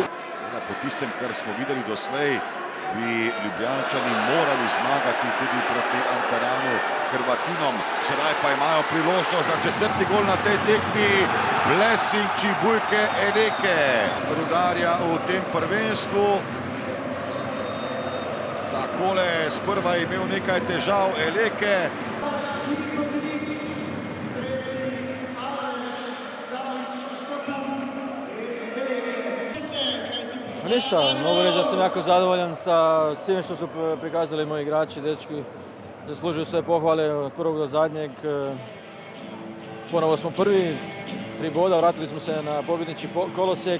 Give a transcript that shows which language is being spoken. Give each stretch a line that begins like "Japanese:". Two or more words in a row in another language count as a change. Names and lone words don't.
Slovenian: Po tistem, kar smo videli doslej, bi Ljubljančani morali zmagati tudi proti Ankaranu, Hrvatinom. Sedaj pa imajo priložnost za četrti gol na tej tekmi. Blessing Čibujke Eleke Rudarja v tem prvenstvu. Takole sprva je imel nekaj težav Eleke.
Croatian: Ništa, mogu reći da sam jako zadovoljan sa svim što su prikazali moji igrači, dečki. Zaslužuju sve pohvale od prvog do zadnjeg. Ponovo smo prvi, 3 boda, vratili smo se na pobjednički kolosijek.